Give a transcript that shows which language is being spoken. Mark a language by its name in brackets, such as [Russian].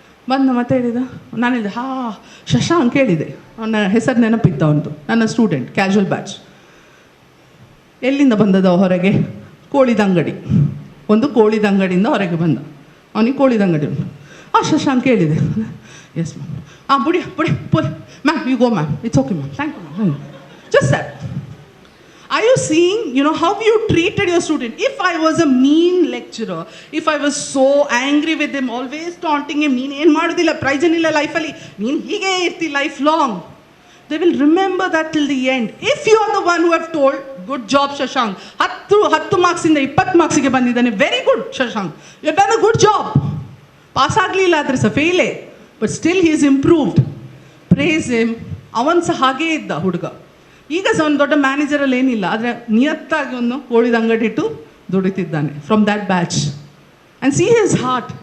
[Kannada] ಬಂದ ಮತ್ತೆ ಹೇಳಿದ, ನಾನು ಹೇಳಿದೆ ಶಶಾಂಕ್ ಹೇಳಿದೆ, ಅವನ ಹೆಸರು ನೆನಪಿತ್ತು ಅವನದು, ನನ್ನ ಸ್ಟೂಡೆಂಟ್, ಕ್ಯಾಶುವಲ್ ಬ್ಯಾಚ್. ಎಲ್ಲಿಂದ ಬಂದದ ಹೊರಗೆ? ಕೋಳಿದ ಅಂಗಡಿ. ಒಂದು ಕೋಳಿದ ಅಂಗಡಿಯಿಂದ ಹೊರಗೆ ಬಂದ. ಅವನಿಗೆ ಕೋಳಿದ ಅಂಗಡಿ ಉಂಟು. [English] ಶಶಾಂಕ್ ಹೇಳಿದೆ, yes ma'am, ಬುಡಿ ma'am, you go ma'am, it's okay ma'am, thank you ma'am. Just that. Are you seeing, how you treated your student? If I was a mean lecturer, if I was so angry with him, always taunting him, [Kannada] ನೀನು ಏನು ಮಾಡೋದಿಲ್ಲ, price ಏನಿಲ್ಲ ಲೈಫಲ್ಲಿ, ನೀನು ಹೀಗೆ ಇರ್ತಿ life long, [English] they will remember that till the end. If you are the one who have told, good job Shashank, [Kannada] 10 ಮಾರ್ಕ್ಸಿಂದ 20 ಮಾರ್ಕ್ಸಿಗೆ ಬಂದಿದ್ದಾನೆ, [English] Very good Shashank, you have done a good job. [Kannada] Pass ಆಗಲಿಲ್ಲ ಆದರೆ ಸಹ ಫೇಲೇ, [English] But still he is improved. Praise him. [Kannada] ಅವನು ಸಹ ಹಾಗೇ ಇದ್ದ ಹುಡುಗ. ಈಗ ಸಹ ಒಂದು ದೊಡ್ಡ ಮ್ಯಾನೇಜರಲ್ಲಿ ಏನಿಲ್ಲ, ಆದರೆ ನಿಯತ್ತಾಗಿ ಒಂದು ಕೋಳಿದ ಅಂಗಡಿ ಇಟ್ಟು ದುಡಿತಿದ್ದಾನೆ [English] From that batch. And see his heart.